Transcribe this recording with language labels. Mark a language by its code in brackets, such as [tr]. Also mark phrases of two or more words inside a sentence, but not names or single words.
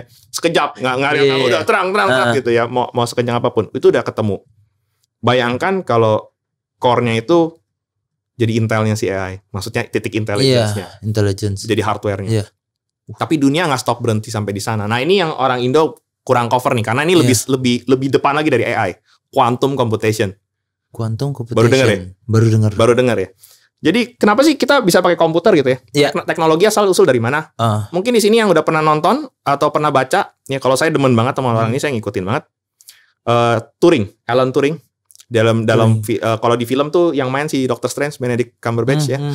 [id] Sekejap nggak udah terang gitu ya. Mau sekencang apapun itu udah ketemu. Bayangkan kalau core-nya itu jadi intelnya si AI. Maksudnya titik intelligence-nya. Intelligence. Jadi hardware-nya. Tapi dunia nggak stop berhenti sampai di sana. Nah ini yang orang Indo kurang cover nih, karena ini lebih depan lagi dari AI. [en] Quantum computation. Quantum computation. [id] Baru dengar ya? Baru dengar ya. Jadi kenapa sih kita bisa pakai komputer gitu ya? Iya. Teknologi asal usul dari mana? Mungkin di sini yang udah pernah nonton atau pernah baca, ya kalau saya demen banget sama orang ini, saya ngikutin banget. Turing, Alan Turing. Kalau di film tuh yang main si Doctor Strange, Benedict Cumberbatch ya.